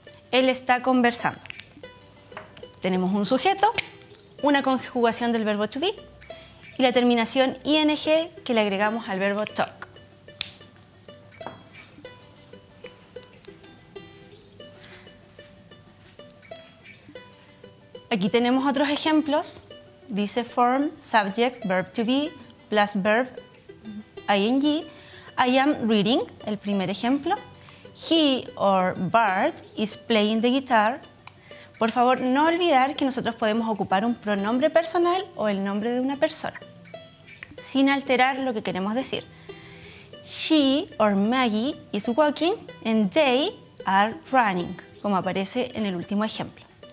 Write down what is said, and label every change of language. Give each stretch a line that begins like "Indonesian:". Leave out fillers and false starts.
Spanish: Él está conversando. Tenemos un sujeto, una conjugación del verbo to be y la terminación ing que le agregamos al verbo talk. Aquí tenemos otros ejemplos. Dice
English: form, subject, verb to be, plus verb, ing. I am reading,
Spanish: el primer ejemplo.
English: He or Bart is playing the guitar.
Spanish: Por favor, no olvidar que nosotros podemos ocupar un pronombre personal o el nombre de una persona, sin alterar lo que queremos decir.
English: She or Maggie is walking and they are running,
Spanish: como aparece en el último ejemplo.